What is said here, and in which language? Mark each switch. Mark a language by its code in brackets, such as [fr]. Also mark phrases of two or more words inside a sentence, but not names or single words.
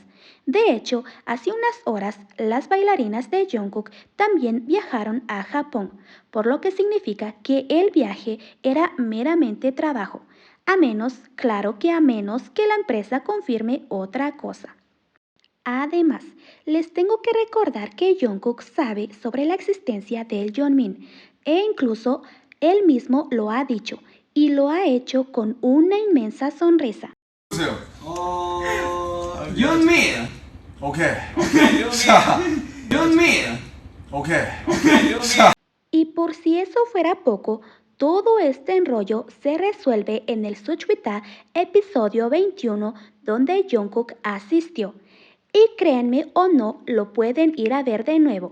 [es] De hecho, hace unas horas las bailarinas de Jungkook también viajaron a Japón, por lo que significa que el viaje era meramente trabajo, a menos que la empresa confirme otra cosa. Además, les tengo que recordar que Jungkook sabe sobre la existencia del Yeonmin e incluso él mismo lo ha dicho y lo ha hecho con una inmensa sonrisa. [ko] 윤민! 오케이. 자, [en] Jungmin. Okay. [es] Y por si eso fuera poco, todo este enrollo se resuelve en el Suchwita episodio 21 donde Jungkook asistió. Y créanme o no, lo pueden ir a ver de nuevo.